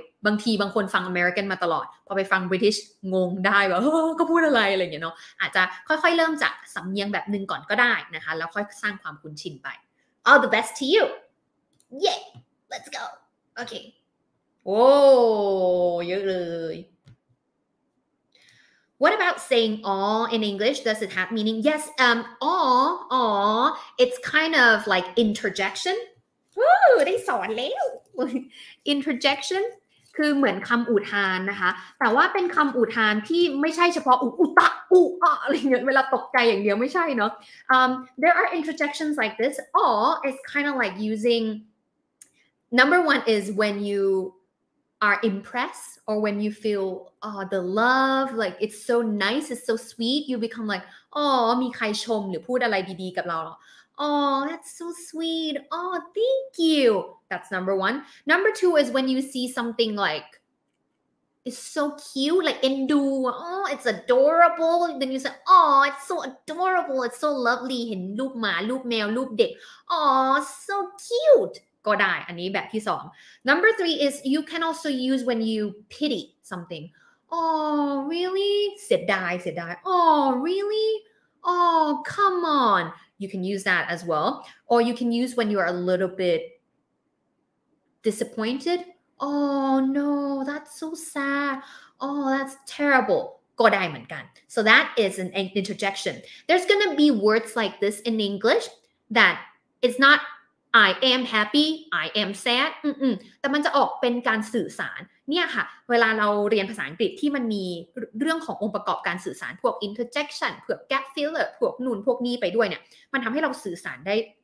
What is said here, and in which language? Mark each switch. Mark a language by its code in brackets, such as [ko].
[th] บางคนฟังอเมริกันมาตลอดพอไปฟัง British งงได้แบบก็พูดอะไรอะไรอย่างเงี้ยเนาะอาจจะค่อยๆเริ่มจากสำเนียงแบบนึงก่อนก็ได้นะคะแล้วค่อยสร้างความคุ้นชินไป [en] All the best to you yeah let's go okay [th] โอ้เยอะเลย [en] What about saying "aw" in English? Does it have meaning? Yes, "aw," it's kind of like interjection. [th] ได้สอนแล้ว interjection คือเหมือนคำอุทานนะคะแต่ว่าเป็นคำอุทานที่ไม่ใช่เฉพาะอุตะอะไรเงี้ยเวลาตกใจอย่างเดียวไม่ใช่เนาะ [en] there are interjections like this. "Aw" is kind of like using number one is when you are impressed or when you feel the love like it's so nice, it's so sweet, you become like [th] มีใครชมหรือพูดอะไรดีๆกับเรา [en] Oh, that's so sweet. Oh, thank you. That's number one. Number two is when you see something like it's so cute, like endu. Oh, it's adorable. Then you say, oh, it's so adorable. It's so lovely. [th] เห็นรูปหมารูปแมวรูปเด็ก [en] Oh, so cute. [th] ก็ได้อันนี้แบบที่สอง [en] Number three is you can also use when you pity something. Oh, really? [th] เสียดาย [en] Oh, really? Oh, come on. You can use that as well. Or you can use when you are a little bit disappointed. Oh, no, that's so sad. Oh, that's terrible. [th] ก็ได้เหมือนกัน [en] So that is an interjection. There's going to be words like this in English that it's not I am happy, I am sad [th] แต่มันจะออกเป็นการสื่อสารเนี่ยค่ะเวลาเราเรียนภาษาอังกฤษที่มันมีเรื่องขององค์ประกอบการสื่อสารพวก interjection พวก gap filler พวกนู่นพวกนี้ไปด้วยเนี่ยมันทำให้เราสื่อสารได้